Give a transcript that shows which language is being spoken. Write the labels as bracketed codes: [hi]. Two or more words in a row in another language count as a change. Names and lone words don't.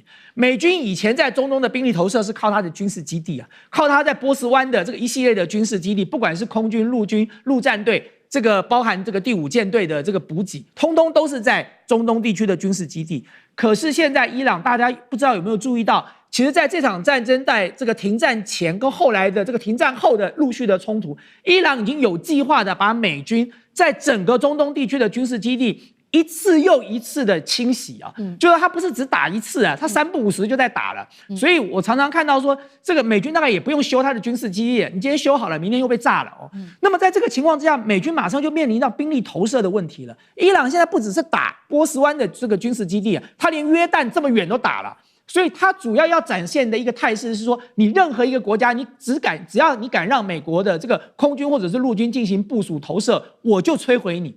[zh] 美軍以前在中東的兵力投射是靠它的軍事基地啊，靠它在波斯灣的這個一系列的軍事基地，不管是空軍、陸軍、陸戰隊，這個包含這個第5艦隊的這個補給，通通都是在中東地區的軍事基地。可是現在伊朗，大家不知道有沒有注意到，其實在這場戰爭在這個停戰前跟後來的這個停戰後的陸續的衝突，伊朗已經有計劃的把美軍在整個中東地區的軍事基地一次又一次的清洗啊，就是他不是只打一次啊，他3不5時就在打了。所以我常常看到說，這個美軍大概也不用修他的軍事基地，你今天修好了，明天又被炸了哦。那麼在這個情況之下，美軍馬上就面臨到兵力投射的問題了。伊朗現在不只是打波斯灣的這個軍事基地啊，他連約旦這麼遠都打了。所以他主要展現的一個態勢是說，你任何一個國家，你只要你敢讓美國的這個空軍或者是陸軍進行部署投射，我就摧毀你。